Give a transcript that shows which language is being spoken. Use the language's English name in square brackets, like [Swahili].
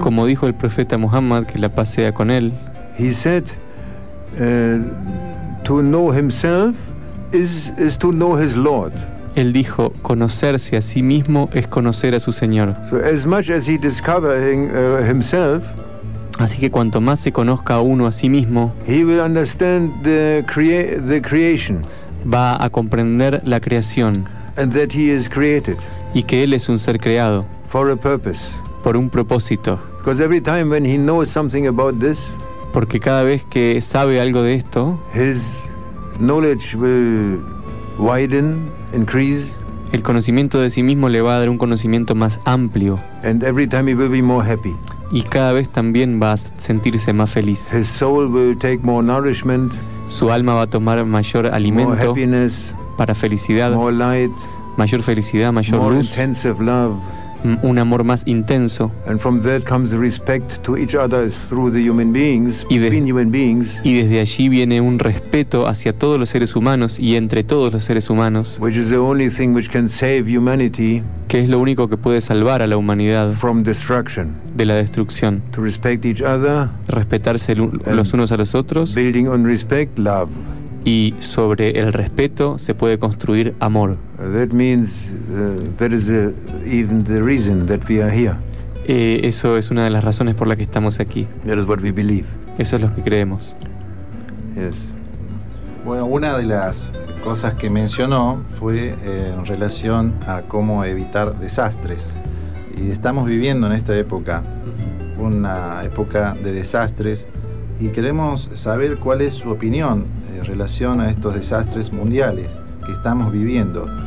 [Spanish] como dijo el profeta Muhammad, que la paz sea con él, [English] he said, to know himself is to know his Lord. [Spanish] Él dijo, conocerse a sí mismo es conocer a su Señor. [English] So as much as he discovering himself, [Spanish] así que cuanto más se conozca uno a sí mismo, [English] he will understand the creation, [Spanish] va a comprender la creación, [English] and that he is created, [Spanish] y que él es un ser creado [English] for a purpose, [Spanish] por un propósito. [English] Because every time when he knows something about this, [Spanish] porque cada vez que sabe algo de esto, [English] his knowledge will widen, increase. [Spanish] El conocimiento de sí mismo le va a dar un conocimiento más amplio. [English] And every time he will be more happy. [Spanish] Y cada vez también va a sentirse más feliz. [English] His soul will take more nourishment, [Spanish] su alma va a tomar mayor alimento, [English] more happiness, [Spanish] para felicidad, [English] more light, [Spanish] mayor felicidad, mayor [English] more [Spanish] luz, [English] intensive love, [Spanish] un amor más intenso. [English] And from that comes respect to each other through the human beings, between human beings. [Spanish] Y desde allí viene un respeto hacia todos los seres humanos y entre todos los seres humanos. [English] Which is the only thing which can save humanity, [Spanish] que es lo único que puede salvar a la humanidad [English] from destruction, [Spanish] de la destrucción. [English] To respect each other, [Spanish] respetarse los unos a los otros. [English] Building on respect, love. [Spanish] Y sobre el respeto se puede construir amor. [English] That means that is even the reason that we are here. [Spanish] Eso es una de las razones por la que estamos aquí. [English] That is what we believe. [Spanish] Eso es lo que creemos. [English] Yes. [Spanish] Bueno, una de las cosas que mencionó fue en relación a cómo evitar desastres. Y estamos viviendo en esta época una época de desastres y queremos saber cuál es su opinión en relación a estos desastres mundiales que estamos viviendo.